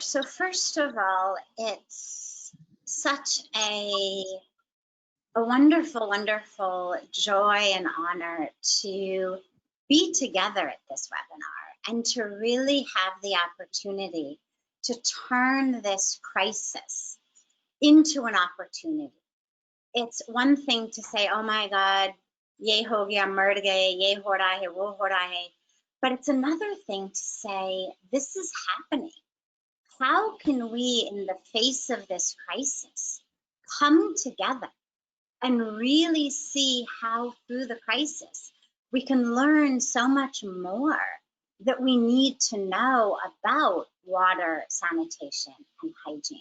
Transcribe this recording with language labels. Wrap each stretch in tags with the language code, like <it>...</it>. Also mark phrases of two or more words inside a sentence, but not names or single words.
<en>So first of all, it's such a wonderful, wonderful joy and honor to be together at this webinar and to really have the opportunity to turn this crisis into an opportunity. It's one thing to say, oh my God,</en> <hi>ye ho gaya, mar gaye, ye ho raha hai, wo ho raha hai.</hi> <en>But it's another thing to say, this is happening. How can we, in the face of this crisis, come together and really see how through the crisis we can learn so much more that we need to know about water, sanitation, and hygiene?</en>